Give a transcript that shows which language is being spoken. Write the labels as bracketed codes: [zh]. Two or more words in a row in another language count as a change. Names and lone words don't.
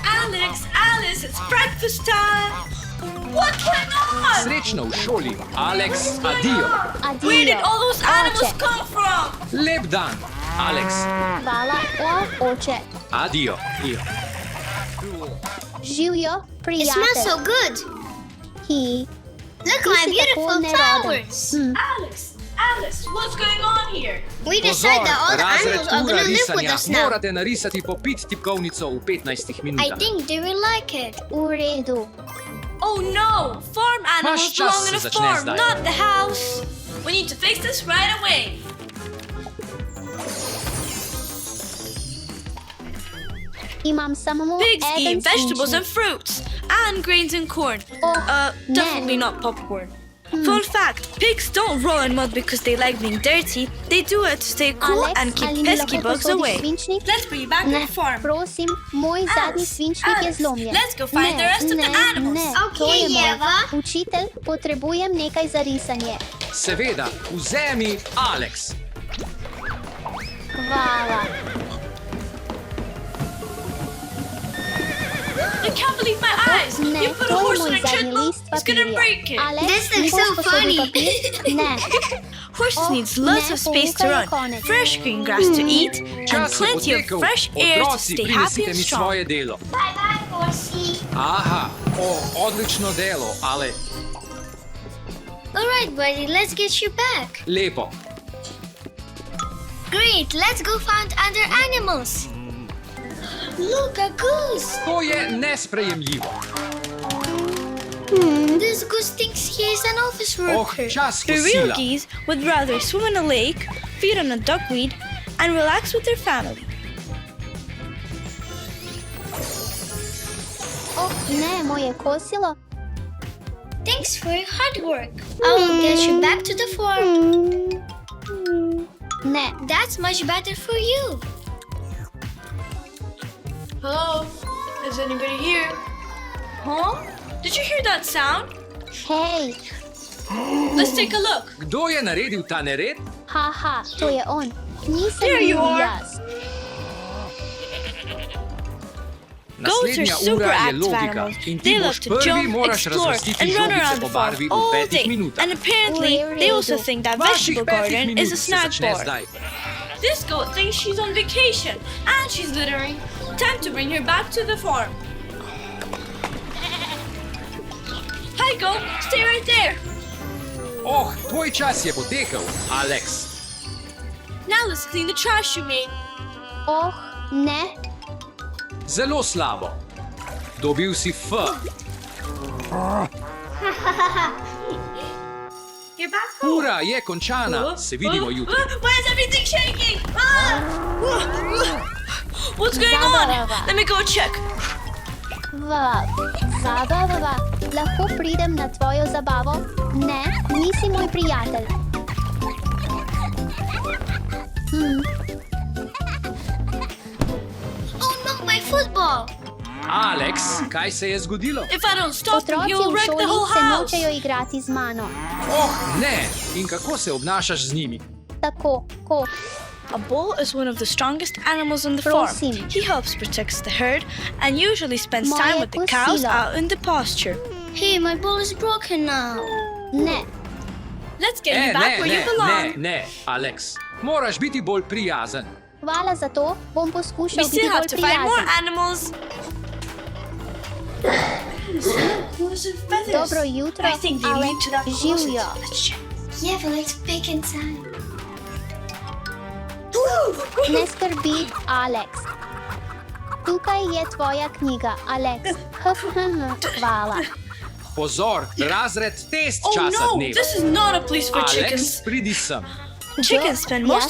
[en] Alex, Alice, it's breakfast time! What's going on? [sl] Srečno v šoli, Alex, adijo. [en] Where did all those animals [sl] Oče. [en] come from? [sl] Lep dan, Alex, Hvala, oče. adijo. Živijo, [en] It [sl] prijatelj. [en] smells so good. Hi. Look, [sl] Ti [en] my [sl] si tako [en] beautiful [sl] neroden. [en] flowers. Alice, what's going on here? We decide that all the [sl] razred [en] animals are [sl] ura [en] gonna live with [sl] risanja. [en] us now. [sl] Morate narisati po 5 tipkovnico v 15 [en] I [sl] minutah. [en] think they will like it. [sl] V redu. [en] Oh no! Farm animals [sl] Vaš čas [en] belong in [sl] se [en] a [sl] začne [en] farm, [sl] zdaj. [en] not the house. We need to fix this right away. [sl] Imam samo [en] Pigs [sl] eden [en] eat vegetables and [sl] svinčnik. [en] fruits, and grains and corn. [sl] Oh, [en] Definitely [sl] ne. [en] not popcorn. Fun fact, pigs don't roll in mud because they like being dirty. They do it to stay cool [sl] Alex, [en] and keep [sl] ali mi [en] pesky [sl] lahko [en] bugs [sl] posodiš [en] away. [sl] svinčnik? [en] Let's bring you back to [sl] Ne, [en] the farm. [sl] prosim, moj zadnji svinčnik je [en] Alex, [sl] zlomljen. [en] let's go find the rest of the animals. [sl] Ne, [en] Okay, [sl] to je moj. Eva. Učitelj, potrebujem nekaj za risanje. Seveda, vzemi Alex. Hvala. [en] I can't believe my eyes. [sl] Ne, [en] You put [sl] to [en] a [sl] je [en] horse [sl] moj [en] in a [sl] zadnji [en] treadmill. [sl] list [en] It's gonna [sl] papirja. [en] break it. [sl] Alex, [en] This [sl] mi [en] looks [sl] boš [en] so [sl] posodil [en] funny. [sl] papir? Ne. [en] Horses [sl] Oh, [en] needs lots [sl] ne, [en] of space to [sl] pouka je [en] run, [sl] konec. [en] fresh green grass to eat, and [sl] Čas je [en] plenty of [sl] potekel. [en] fresh air to [sl] Otroci, [en] stay happy [sl] prinesite [en] and [sl] mi [en] strong. [sl] svoje delo. [en] Bye bye, horsey. [sl] Aha, odlično delo, ale [en] All right, buddy, let's get you back. [sl] lepo. [en] Great, let's go find other animals. Look, a goose. [sl] To je nesprejemljivo. [en] This goose thinks he is an office worker. [sl] Čas [en] The real [sl] kosila. [en] geese would rather swim in a lake, feed on a duckweed, and relax with their family. [sl] Oh, ne, moje kosilo. [en] Thanks for your hard work. I will get you back to the farm. [sl] Ne, [en] That's much better for you. Hello? Is anybody here? Huh? Did you hear that sound? [sl] hej, [en] Let's take a look. [sl] Kdo je naredil ta nered? haha, to je on. Nisem [en] There you [sl] bil [en] are. [sl] jaz. [en] Goats are [sl] Naslednja [en] super [sl] ura je [en] active [sl] logika [en] animals. [sl] in ti [en] They [sl] boš [en] love to [sl] prvi [en] jump, [sl] moraš [en] explore, [sl] razvrstiti [en] and run [sl] žogice [en] around [sl] po [en] the farm [sl] barvi v [en] all [sl] 5 [en] day. [sl] minutah. [en] And apparently, they also think that [sl] Vaših [en] vegetable [sl] 5 [en] garden [sl] minut [en] is a [sl] se [en] snack [sl] začne [en] bar. [sl] zdaj. [en] This goat thinks she's on vacation, and she's littering. Time to bring her back to the farm. Hi, goat. Stay right there. [sl] Oh, tvoj čas je potekel, Alex. [en] Now let's clean the trash you made. [sl] Oh, ne, Zelo slabo. Dobil si F. [en] You're back home. [sl] Ura je končana. Se vidimo jutri. [en] Why is everything shaking? What's going on? [sl] Zabava. [en] Let me go check. [sl] Zabava. Lahko pridem na tvojo zabavo? Ne, nisi moj prijatelj. [en] Oh no, my football. [sl] Alex, kaj se je zgodilo? [en] If I don't stop him, [sl] Otroci [en] he'll [sl] v [en] wreck the [sl] šoli [en] whole [sl] se [en] house. [sl] nočejo igrati z mano. Oh, ne. In kako se obnašaš z njimi? Tako, ko. [en] A bull is one of the strongest animals on the [sl] Prosim. [en] farm. He helps protect the herd and usually spends time [sl] Moje [en] with the cows [sl] kosilo. [en] out in the pasture. Hey, my ball is broken now. [sl] Ne, [en] Let's get you back where you belong. [sl] ne, Alex. Moraš biti bolj prijazen. hvala za to, bom [en] We [sl] poskušal biti [en] still have [sl] bolj [en] to find more [sl] prijazen. [en] animals. [sl] Dobro jutro, [en] I think they [sl] Alex, [en] lead to that closet. [sl] živijo. [en] Let's check. Yeah, but it's big inside. [sl] Ne skrbi, Alex. Tukaj je tvoja knjiga, Alex. Hvala. Pozor, razred test [en] Oh [sl] časa [en] no, [sl] dneva. [en] this is not a place for [sl] Alex, [en] chickens. [sl] pridi sem. [en] Chickens spend most